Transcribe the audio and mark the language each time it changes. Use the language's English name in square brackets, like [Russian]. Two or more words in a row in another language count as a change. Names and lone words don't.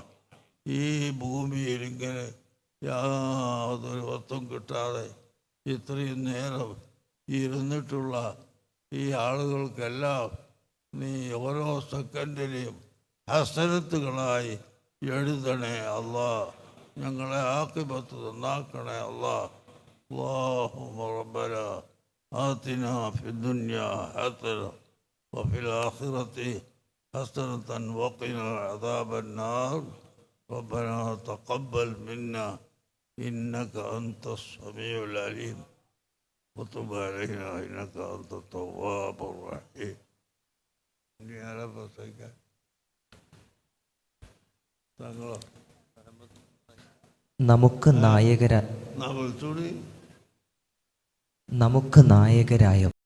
[Malayalam] ഈ ഭൂമിയിൽ ഇങ്ങനെ യാതൊരു വസ്തുവും കിട്ടാതെ ഇത്രയും നേരം ഇരുന്നിട്ടുള്ള ഈ ആളുകൾക്കെല്ലാം നീ ഓരോ സെക്കൻഡിലെയും ഹസനത്തുകളായി എഴുതണേ അല്ലാ. ഞങ്ങളെ ആക്കിബത്ത് നന്നാക്കണേ അല്ലാ. [Arabic] اللهم ربنا آتنا في الدنيا حسنة وفي الآخرة حسنة وقنا عذاب النار. ربنا تقبل منا إنك أنت السميع العليم وتب علينا إنك أنت التواب الرحيم. يا رب سيدنا [Malayalam] നമുക്ക് നായകരായ